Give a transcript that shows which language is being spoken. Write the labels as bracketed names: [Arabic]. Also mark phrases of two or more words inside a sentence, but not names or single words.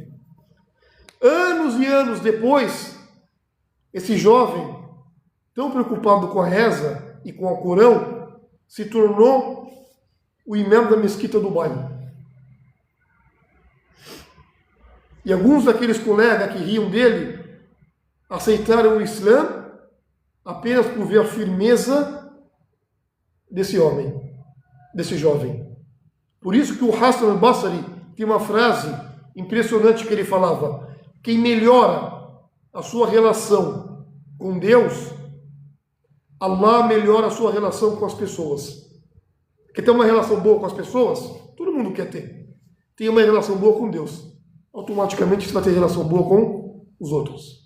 [Portuguese] Anos e anos depois, esse jovem, tão preocupado com a reza e com o Corão, se tornou o imã da mesquita do bairro. E alguns daqueles colegas que riam dele aceitaram o Islã apenas por ver a firmeza desse homem, desse jovem. Por isso que o Hassan al-Basri tem uma frase impressionante que ele falava: quem melhora a sua relação com Deus, Allah melhora a sua relação com as pessoas. Quer ter uma relação boa com as pessoas? Todo mundo quer ter. Tem uma relação boa com Deus. Automaticamente você vai ter relação boa com os outros.